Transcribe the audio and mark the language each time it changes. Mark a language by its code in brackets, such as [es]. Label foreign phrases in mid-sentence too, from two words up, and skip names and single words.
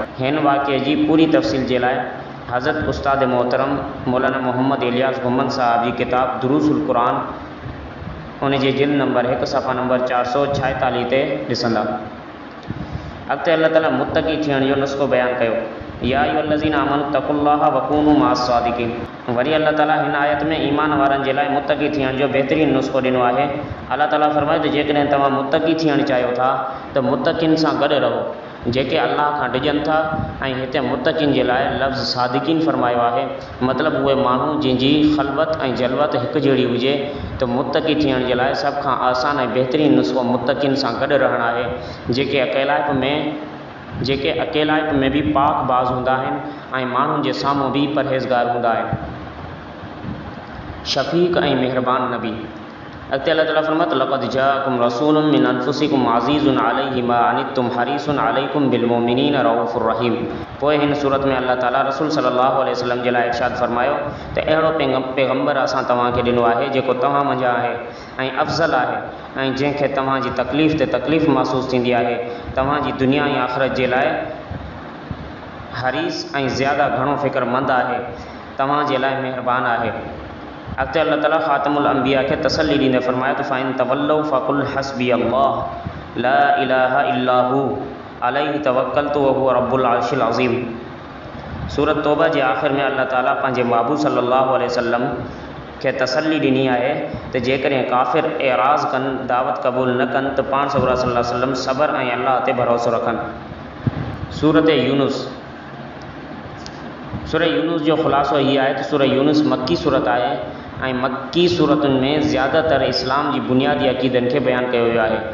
[sd] हिन वाक़िए जी पूरी तफ़सील जे लाइ हज़रत उस्ताद मोहतरम मौलाना मोहम्मद इलियास घुमन साहब जी किताब दुरूसुल क़ुरान उन जे जिल्द नंबर 1 सफ़ा नंबर 446 ते ॾिसंदा। अॻिते अल्लाह ताला मुत्तक़ी थियण जो नुस्ख़ो बयानु कयो, [ar] يا أيها الذين آمنوا اتقوا الله وكونوا مع الصادقين. [sd] वरी अल्लाह ताला हिन आयत में ईमान वारनि जे लाइ मुत्तक़ी थियण जो बहितरीनु नुस्ख़ो ॾिनो आहे। अल्लाह ताला फरमाए त जेकॾहिं तव्हां मुत्तक़ी थियणु चाहियो था त मुत्तक़ीन सां गॾु रहो जेके अल्लाह खां डिॼनि था। ऐं हिते मुत्तक़ीन जे लाइ लफ़्ज़ सादिक़ीन फरमायो आहे, मतिलबु उहे माण्हू जंहिंजी ख़लवत ऐं जलवत हिकु जहिड़ी हुजे। त मुत्तक़ी थियण जे लाइ सभ खां आसान ऐं बहितरीनु नुस्ख़ो मुत्तक़ीन सां गॾु रहणु आहे, जेके अकेलाइप में बि पाक बाज़ हूंदा आहिनि ऐं माण्हुनि जे साम्हूं बि परहेज़गार हूंदा आहिनि। शफ़ीक़ ऐं मेहरबान नबी। अॻिते अल्लाह ताला फरमात [ar] لقد جاءكم رسول من أنفسكم عزيز عليه ما عنتم حريص عليكم بالمؤمنين رءوف رحيم. [sd] पोइ हिन सूरत में अल्लाह ताला रसूल [ar] صلى الله عليه وسلم [sd] जे लाइ इरशाद फरमायो त अहिड़ो पैगम्बर असां तव्हांखे ॾिनो आहे जेको तव्हां मंझां आहे ऐं अफ़ज़ल आहे ऐं जंहिंखे तव्हांजी तकलीफ़ ते तकलीफ़ महसूसु थींदी आहे, तव्हांजी दुनिया ऐं आख़िरत जे लाइ हरीस ऐं ज़्यादा घणो फ़िक्रमंद आहे, तव्हां जे लाइ महिरबान आहे। अॻिते अल्लाह ताला ख़ातमुल अंबिया खे तसल्ली ॾींदे फरमायो त [ar] فإن تولوا فقل حسبي الله لا إله إلا هو عليه توكلت وهو رب العرش العظيم. [sd] सूरत तौबा जे आख़िर में अल्लाह ताला पंहिंजे महबूब [ar] صلى الله عليه وسلم [sd] खे तसल्ली ॾिनी आहे त जेकॾहिं काफ़िर एराज़ कनि, दावत क़बूल न कनि त पाण [ar] صلى الله عليه وسلم [sd] सब्र ऐं अल्लाह ते भरोसो रखनि। सूरत यूनुस जो ख़ुलासो हीअ आहे त सूरत यूनुस मक्की सूरत आहे ऐं मक्की सूरतुनि में ज़्यादातर इस्लाम जी बुनियादी अक़ीदनि खे बयानु कयो वियो आहे।